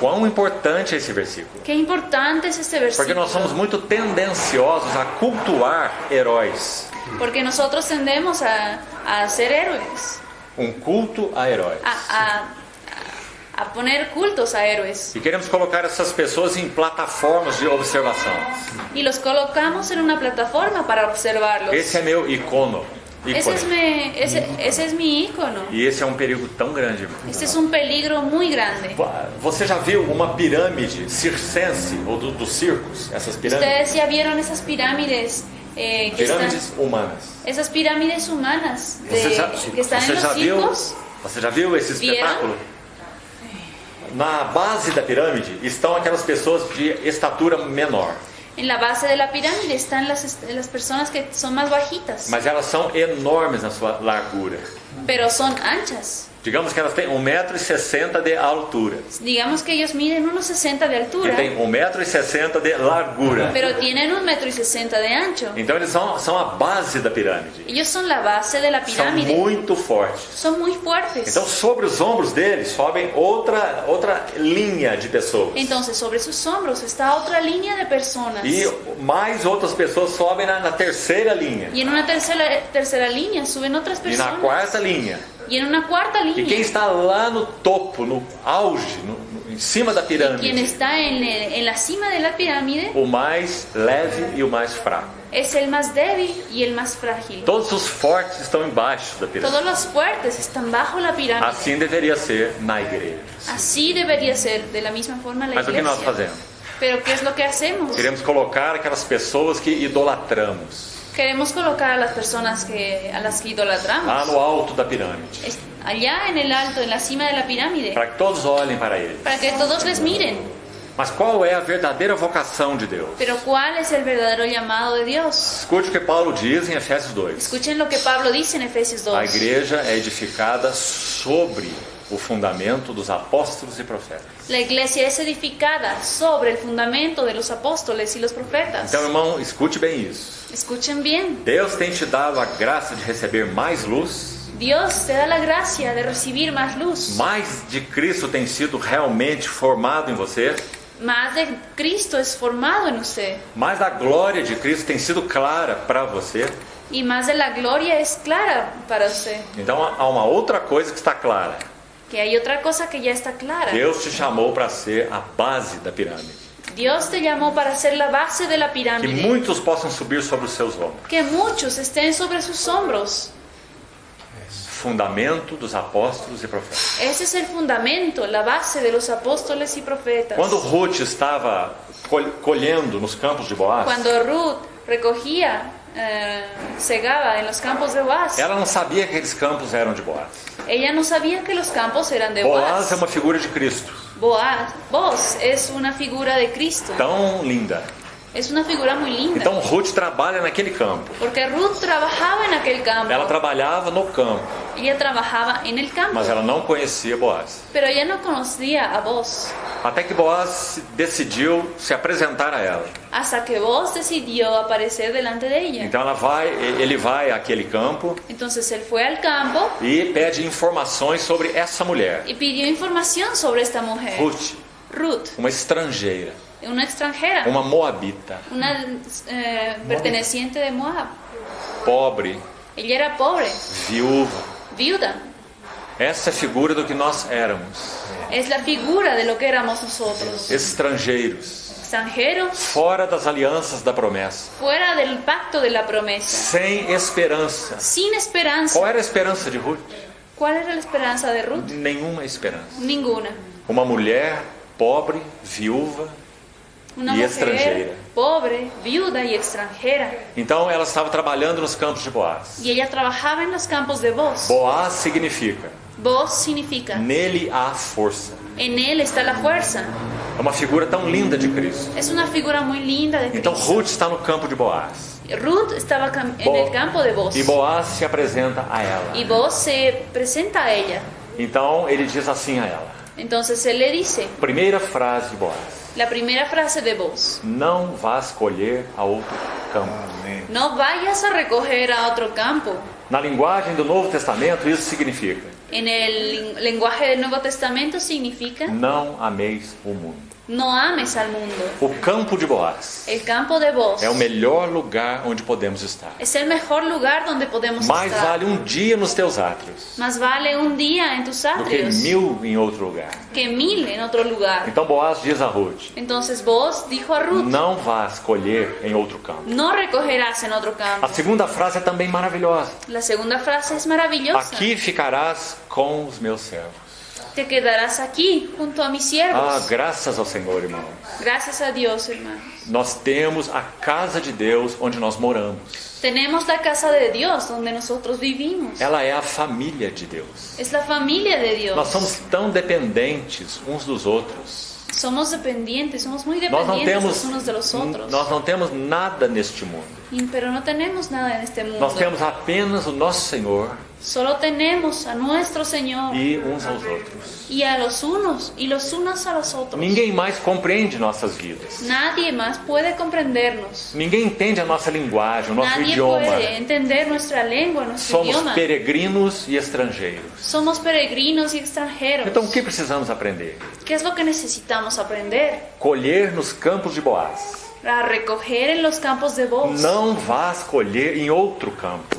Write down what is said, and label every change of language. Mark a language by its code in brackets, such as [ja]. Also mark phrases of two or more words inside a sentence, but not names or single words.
[pt] Quão importante é esse versículo? [es] Qué importante es este [pt] Porque nós somos [es] versículo, [pt] muito tendenciosos a cultuar heróis. [es] porque nosotros tendemos a ser héroes, [pt] Um culto a heróis. [es] a poner cultos a héroes, [pt] E queremos colocar essas pessoas em plataformas de observação. [es] y los colocamos en una plataforma para observarlos. [pt] Esse é meu icono. [es] Ese es mi ícono. [pt] E esse é um perigo tão grande, irmão. [es] Este es un peligro muy grande. [pt] Você já viu uma pirâmide circense ou dos circos? Essas pirâmides? [es] Ustedes ya vieron esas pirámides [pt] Pirâmides humanas. [es] esas pirámides humanas que están en los circos. [pt] Você já viu esse Vieram? espetáculo? Na base da pirâmide estão aquelas pessoas de estatura menor, [es] En la base de la pirámide están las personas que son más bajitas, [pt] mas elas são enormes na sua largura. [es] pero son anchas. [pt] Digamos que elas têm 1,60 m de altura [es] Digamos que ellos miden unos 60 de [pt] e [es] altura, [pt] tem 1,60 m de largura. [es] pero tienen 1,60 m de ancho. [pt] Então eles são a base da pirâmide. [es] Ellos son la base de la [pt] São [es] pirámide. [pt] muito fortes. [es] Son muy fuertes. [pt] Então sobre os ombros deles sobem outra linha de pessoas. [es] Entonces, sobre sus hombros está otra línea de personas. [pt] E mais outras pessoas sobem na terceira linha. [es] Y en una tercera línea suben otras [pt] E na [es] personas. [pt] quarta linha. [es] Y en una cuarta [pt] E quem [es] línea. [pt] está lá no topo, no auge, em cima da [es] Quien [pt] pirâmide, [es] está en la cima de la pirámide [pt] o mais leve e o mais fraco. [es] es el más débil y el más frágil. [pt] Todos os fortes estão embaixo da pirâmide. [es] Todos los fuertes están bajo la pirámide. [pt] Assim deveria ser na igreja. [es] Así debería ser, de la misma forma la [pt] Mas o que nós [es] iglesia. [pt] fazemos? [es] Pero ¿qué es lo que hacemos? [pt] Queremos colocar aquelas pessoas que idolatramos [es] Queremos colocar a las personas a las que idolatramos [pt] lá no alto da pirâmide, [es] allá en el alto, en la cima de la pirámide, [pt] para que todos olhem para eles. [es] para que todos les miren. [pt] Mas qual é a verdadeira vocação de Deus? [es] Pero ¿cuál es el verdadero llamado de Dios? [pt] Escute o que Paulo diz em Efésios 2. [es] Escuchen lo que Pablo dice en Efesios 2. [pt] A igreja é edificada sobre o fundamento dos apóstolos e profetas. [es] La iglesia es edificada sobre el fundamento de los apóstoles y los profetas. [pt] Então, irmão, escute bem isso. [es] Escuchen bien. [pt] Deus tem te dado a graça de receber mais luz. [es] Dios te da la gracia de recibir más luz. [pt] Mais de Cristo tem sido realmente formado em você. [es] Más de Cristo es formado en usted. [pt] Mais da glória de Cristo tem sido clara para você. [es] Y más de la gloria es clara para usted. [pt] Então, há uma outra coisa que está clara. [es] Que hay otra cosa que ya está clara. [pt] Deus te chamou para ser a base da pirâmide. [es] Dios te llamó para ser la base de la [pt] Que [es] pirámide. [pt] muitos possam subir sobre os seus ombros. [es] Que muchos estén sobre sus hombros. [pt] Fundamento dos apóstolos e profetas. [es] Ese es el fundamento, la base de los apóstoles y profetas. [pt] Quando Ruth estava colhendo nos campos de Boaz, [es] Cuando Ruth recogía, segaba en los campos de Boaz, [pt] ela não sabia que aqueles campos eram de Boaz. [es] ella no sabía que los campos eran de [pt] Boaz [es] Boaz. [pt] é uma figura de Cristo, [es] Boaz es una figura de Cristo. [pt] tão linda. [es] Es una figura muy linda. [pt] Então Ruth trabalha naquele campo. [es] Porque Ruth trabajaba en aquel campo. [pt] Ela trabalhava no campo, [es] Ella trabajaba en el campo. [pt] mas ela não conhecia Boaz. [es] Pero ella no conocía a Boaz. [pt] Até que Boaz decidiu se apresentar a ela. [es] Hasta que Boaz decidió aparecer delante de ella. [pt] Então ele vai àquele campo [es] Entonces él fue al campo [pt] e pede informações sobre essa mulher, [es] y pidió información sobre esta mujer. [pt] Ruth, uma estrangeira, [es] una extranjera, [pt] uma moabita, [es] una perteneciente de Moab. [pt] pobre, [es] Ella era pobre, [pt] viúva. [es] viuda. [pt] Essa é a figura do que nós éramos. [es] Es la figura de lo que éramos nosotros. [pt] Estrangeiros, [es] Extranjeros, [pt] fora das alianças da promessa, [es] fuera del pacto de la promesa, [pt] sem esperança. [es] sin esperanza. [pt] Qual era a esperança de Ruth? [es] ¿Cuál era la esperanza de Ruth? [pt] Nenhuma esperança. [es] Ninguna. [pt] Uma mulher pobre, viúva [es] Una [pt] e [es] mujer [pt] estrangeira. [es] pobre, viuda y extranjera. [pt] Então ela estava trabalhando nos campos de Boaz. [es] Y ella trabajaba en los campos de Boaz. [pt] Boaz significa: [es] Boaz significa, [pt] nele há força. [es] en él está la fuerza. [pt] É uma figura tão linda de Cristo. [es] Es una figura muy linda de [pt] Então [es] Cristo. [pt] Ruth está no campo de Boaz. [es] Ruth estaba en el campo de Boaz. [pt] E Boaz se apresenta a ela. [es] Y Boaz se presenta a ella. [pt] Então ele diz assim a ela. [es] Entonces él le dice, [pt] Primeira frase de Boaz: [es] la primera frase de Boaz: [pt] não vás colher a outro campo. [es] no vayas a recoger a otro campo. [pt] Na linguagem do Novo Testamento, isso significa: [es] En el lenguaje del Nuevo Testamento significa, [pt] não ameis o mundo. [es] no ames al mundo. [pt] O campo de Boaz [es] El campo de Boaz [pt] é o melhor lugar onde podemos estar. [es] es el mejor lugar donde podemos [pt] Mais [es] estar. [pt] vale um dia nos teus átrios [es] Más vale un día en tus [pt] do que [es] atrios [pt] 1000 em outro lugar. [es] que 1000 en otro lugar. [pt] Então Boaz diz a Ruth: [es] Entonces Boaz dijo a Ruth, [pt] não vás colher em outro campo. [es] no recogerás en otro campo. [pt] A segunda frase é também maravilhosa: [es] La segunda frase es maravillosa. [pt] aqui ficarás com os meus servos. [es] Te quedarás aquí junto a mis [pt] Ah, [es] siervos. [pt] graças ao Senhor, irmãos. [es] Gracias a Dios, hermanos. [pt] Nós temos a casa de Deus onde nós moramos. [es] Tenemos la casa de Dios donde nosotros vivimos. [pt] Ela é a família de Deus. [es] Es la familia de Dios. [pt] Nós somos tão dependentes uns dos outros. [es] Somos dependientes, somos muy [pt] Nós não [es] dependientes [pt] temos, [es] los unos de los otros. [pt] nós não temos nada neste mundo. [es] Pero no tenemos nada en este mundo. [pt] Nós temos apenas o nosso Senhor [es] Solo tenemos a nuestro Señor [pt] e uns aos outros. [es] y a los unos y los unos a los otros. [pt] Ninguém mais compreende nossas vidas. [es] Nadie más puede comprendernos. [pt] Ninguém entende a nossa linguagem, o nosso [es] Nadie [pt] idioma. [es] puede entender nuestra lengua, nuestro [pt] Somos [es] idioma. [pt] peregrinos e estrangeiros. [es] Somos peregrinos y extranjeros. [pt] Então o que precisamos aprender? [es] ¿Qué es lo que necesitamos aprender? [pt] Colher nos campos de Boaz. [es] a recoger en los campos de voz. [pt] Não vás colher em outro campo.